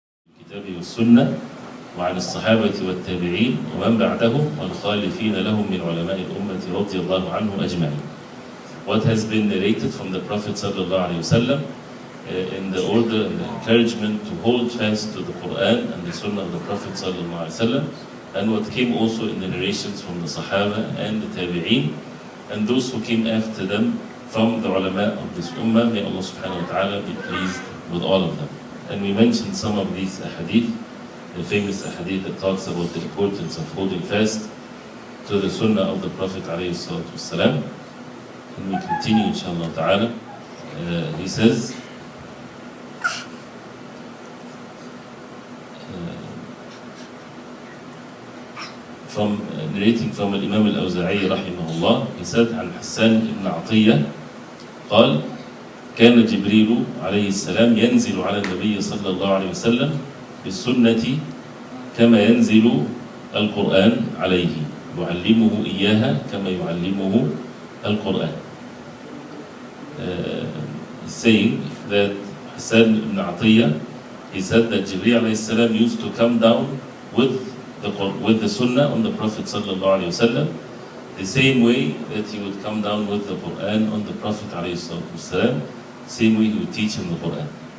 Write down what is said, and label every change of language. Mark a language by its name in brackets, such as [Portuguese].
[Arabic] الكتاب والسنة وعن الصحابة والتابعين ومن بعدهم والخالفين لهم من علماء الأمة رضي الله عنهم أجمعين. [English] What has been narrated from the Prophet sallallahu alaihi wasallam in the order and the encouragement to hold fast to the Quran and the Sunnah of the Prophet sallallahu alaihi wasallam, and what came also in the narrations from the Sahaba and the Tabi'een and those who came after them from the ulama of this ummah. May Allah subhanahu wa ta'ala be pleased with all of them. And we mentioned some of these ahadith, the famous ahadith that talks about the importance of holding fast to the Sunnah of the Prophet alayhi salatu wasalam. And we continue inshallah ta'ala. He says, narrating from Imam al-Awza'i rahimahullah, he said [Arabic] عن حسان ibn عطية قال كان جبريل عليه السلام ينزل على النبي صلى الله عليه وسلم بالسنة كما ينزل القرآن عليه يعلمه إياها كما يعلمه القرآن. [English] He's saying that Hassan ibn Atiyah, he said that Jibreel alayhi salam used to come down with the Sunnah on the Prophet sallallahu alayhi wasallam, the same way that he would come down with the Quran on the Prophet alayhi wasallam, same way he would teach him the Quran.